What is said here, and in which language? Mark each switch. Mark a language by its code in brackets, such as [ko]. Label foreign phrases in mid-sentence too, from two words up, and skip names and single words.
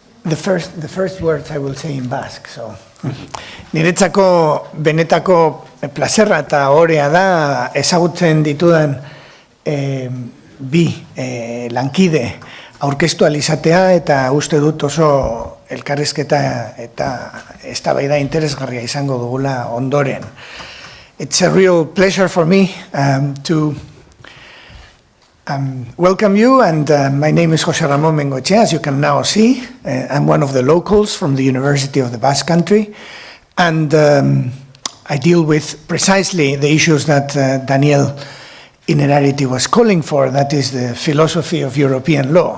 [en] The first words I will say in Basque, so. [eu] Niretzako benetako plazerra eta orea da ezagutzen ditudan bi lankide aurkeztu alizatea eta uste dut oso elkarrizketa eta eztabaida interesgarria izango dugula ondoren. [en] It's a real pleasure for me to welcome you, and my name is José Ramón Bengoechea, as you can now see. I'm one of the locals from the University of the Basque Country, and I deal with precisely the issues that Daniel Innerarity was calling for, that is the philosophy of European law.